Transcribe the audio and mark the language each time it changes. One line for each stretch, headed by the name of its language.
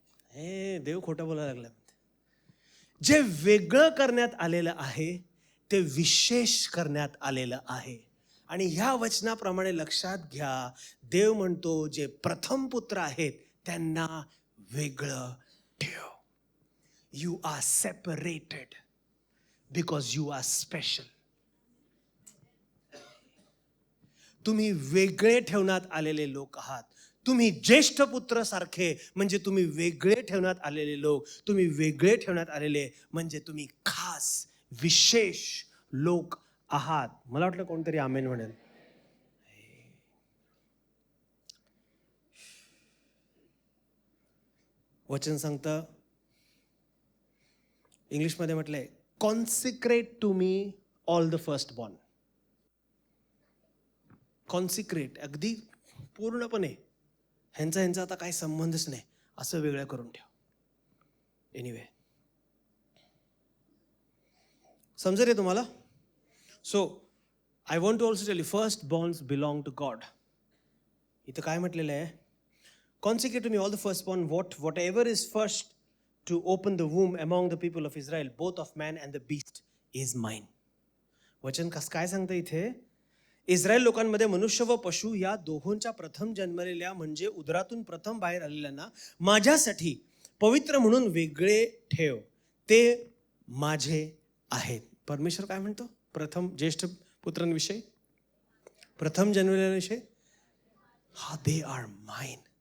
Marathi: हे देव खोटं बोलायला लागला. जे वेगळं करण्यात आलेलं आहे ते विशेष करण्यात आलेलं आहे. आणि ह्या वचनाप्रमाणे लक्षात घ्या, देव म्हणतो जे प्रथम पुत्र आहेत त्यांना वेगळं ठेव.
English: You are separated because you are special.
Marathi: तुम्ही वेगळे ठेवण्यात आलेले लोक आहात. तुम्ही ज्येष्ठ पुत्र सारखे, म्हणजे तुम्ही वेगळे ठेवण्यात आलेले लोक. तुम्ही वेगळे ठेवण्यात आलेले म्हणजे तुम्ही खास विशेष लोक आहात. मला वाटलं कोणतरी आमेन म्हणेल. वचन सांगतं, इंग्लिशमध्ये म्हटलंय,
English: Consecrate to me all the first born.
Marathi: Consecrate, अगदी पूर्णपणे, ह्यांचा आता काही संबंधच नाही, असं वेगळं करून ठेव. एनिवे, समजेल रे तुम्हाला?
English: So I want to also tell you, first borns belong to God.
Marathi: इथं काय म्हटलेलं आहे?
English: Consecrate to me all the firstborn, whatever is first to open the womb among the people of Israel, both of man and the beast, is mine.
Marathi: वचन काय सांगतं इथे? Israel लोकांमध्ये मनुष्य व पशु या दोहोंच्या प्रथम जन्मलेल्या, म्हणजे उदरातून प्रथम बाहेर आलेल्यांना माझ्यासाठी पवित्र म्हणून वेगळे ठेव, ते माझे आहेत. परमेश्वर काय म्हणतो? प्रथम ज्येष्ठ पुत्रांविषयी, प्रथम जन्मलेल्यांविषयी, हा,
English: They are mine.